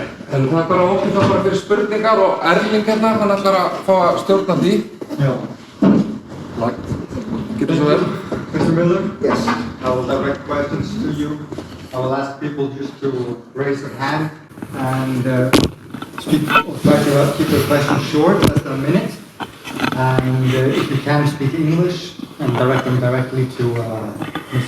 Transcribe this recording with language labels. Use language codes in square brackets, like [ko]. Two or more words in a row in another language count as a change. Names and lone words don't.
[is] En það bara opið það bara fyrir spurningar og Erling hérna, hann ætlar að fá að stjórna því. Já. Lagt. Getur svo vel. [en] Mr. Miller? Yes. I will direct questions to you. I will ask people just to raise their hand and speak. Try to keep your questions short, less than a minute. And if you can speak English and direct them directly to Mr.